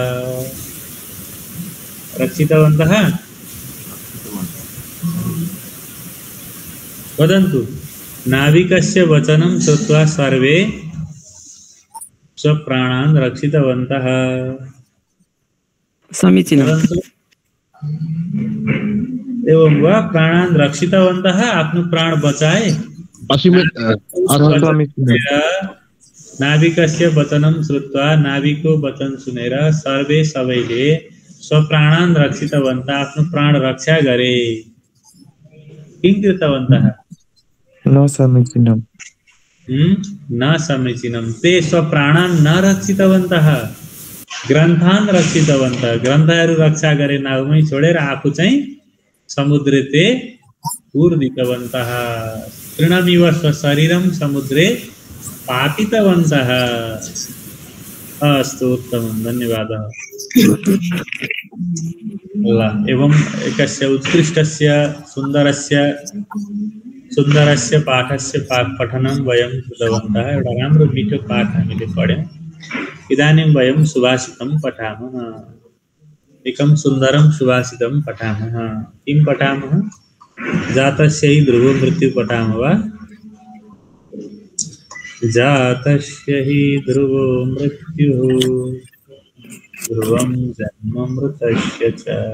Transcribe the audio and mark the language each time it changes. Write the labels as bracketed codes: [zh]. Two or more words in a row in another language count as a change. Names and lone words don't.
[sa] वदन्तु नाविकस्य वचनं श्रुत्वा सर्वे स्वप्राणान् रक्षितवन्तः समीचीनं एवं वा प्राणान् रक्षितवन्तः [ne] आफ्नो प्राण बचाए [sa] नाविकस्य वचनं श्रुत्वा [ne] नाविको वचन सुनेर सबैले [sa] स्वप्राणान् रक्षितवन्तः [ne] आफ्नो प्राण रक्षा गरे [sa] किं कृतवन्तः न समीचीनं न समीचीनं ते स्वप्राणान् न रक्षितवन्तः ग्रन्थान् रक्षितवन्तः [ne] ग्रन्थहरू रक्षा गरे नाउमै छोडेर आफू चाहिँ समुद्रते [sa] कूर्दितवन्तः तृणमिव स्वशरीरं समुद्रे पातितवन्तः अस्तु उत्तमं धन्यवादः ल एवं एकस्य उत्कृष्टस्य सुन्दरस्य पाठस्य पठनं वयं कृतवन्तः। [ne] एउटा राम्रो मिठो पाठ हामीले पढ्यौँ। [sa] इदानीं वयं सुभाषितं पठामः। एकं सुन्दरं सुभाषितं पठामः। किं पठामः? जातस्य हि ध्रुवो मृत्युः पठामः वा? जातस्य हि ध्रुवो मृत्युः ध्रुवं जन्म मृतस्य च।